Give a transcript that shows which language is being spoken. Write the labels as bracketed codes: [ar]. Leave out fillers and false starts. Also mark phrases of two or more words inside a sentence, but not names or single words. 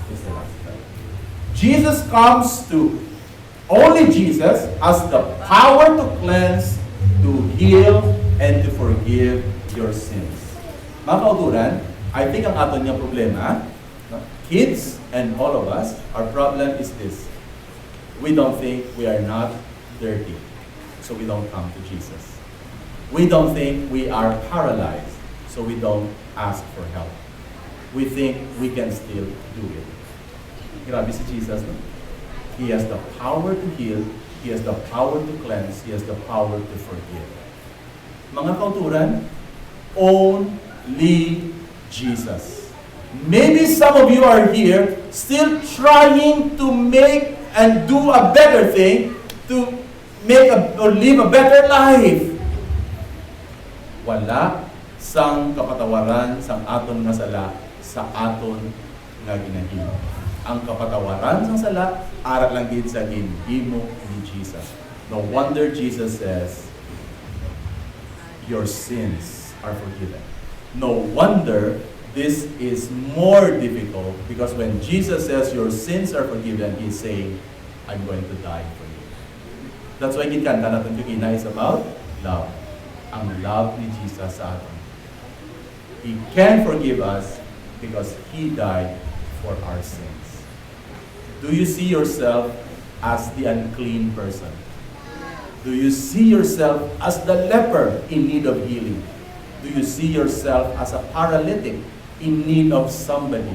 [en] Jesus comes to, only Jesus has the power to cleanse, to heal, and to forgive your sins. [hil] Mga kauturan, [en] I think [hil] ang aton niyang problema, no? [en] Kids and all of us, our problem is this. We don't think we are not dirty, so we don't come to Jesus. We don't think we are paralyzed, so we don't ask for help. We think we can still do it. [hil] Grabe si Jesus, no? [en] He has the power to heal, He has the power to cleanse, He has the power to forgive. [hil] Mga kauturan, [en] only Jesus. Maybe some of you are here still trying to make and do a better thing to make or live a better life. [hil] Wala sang kapatawaran sang aton nga sala sa aton nga ginahimo. Ang kapatawaran sang sala ara lang gid sa ginhimo ni Jesus. [en] No wonder Jesus says, your sins are forgiven. No wonder this is more difficult, because when Jesus says your sins are forgiven, He's saying, I'm going to die for you. That's why [hil] ginkanta natin kagina [en] is about love. [hil] Ang love ni Jesus sa atin. [en] He can forgive us because He died for our sins. Do you see yourself as the unclean person? Do you see yourself as the leper in need of healing? Do you see yourself as a paralytic in need of somebody?